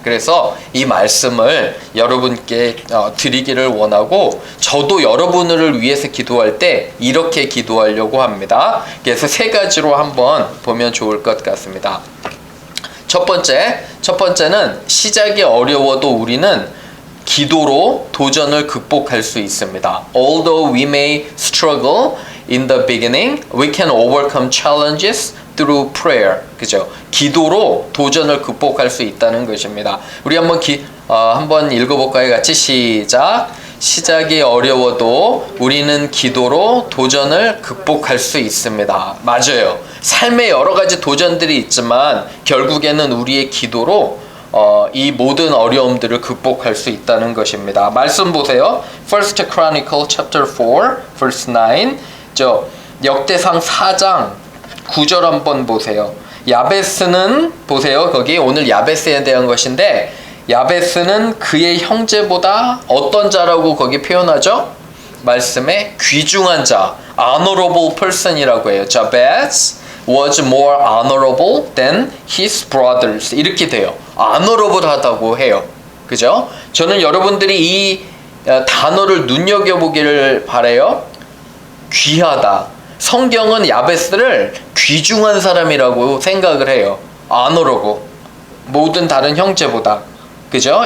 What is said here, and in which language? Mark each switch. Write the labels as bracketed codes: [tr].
[ko] 그래서 이 말씀을 여러분께 드리기를 원하고 저도 여러분을 위해서 기도할 때 이렇게 기도하려고 합니다. 그래서 세 가지로 한번 보면 좋을 것 같습니다. 첫 번째는 시작이 어려워도 우리는 기도로 도전을 극복할 수 있습니다. [en] Although we may struggle in the beginning, we can overcome challenges through prayer. [ko] 그죠? 기도로 도전을 극복할 수 있다는 것입니다. 우리 한번 읽어볼까요? 같이 시작. 시작이 어려워도 우리는 기도로 도전을 극복할 수 있습니다. 맞아요. 삶에 여러 가지 도전들이 있지만 결국에는 우리의 기도로 이 모든 어려움들을 극복할 수 있다는 것입니다. 말씀 보세요. [en] First Chronicle chapter 4 verse 9. [ko] 역대상 4장 9절 한번 보세요. 야베스는 보세요. 거기 오늘 야베스에 대한 것인데 야베스는 그의 형제보다 어떤 자라고 거기 표현하죠? 말씀에 귀중한 자, [en] honorable person [ko] 이라고 해요. [en] Jabez was more honorable than his brothers. [ko] 이렇게 돼요. honorable 하다고 해요. 그죠? 저는 여러분들이 이 단어를 눈여겨보기를 바라요. 귀하다. 성경은 야베스를 귀중한 사람이라고 생각을 해요. honorable. 모든 다른 형제보다. 그죠?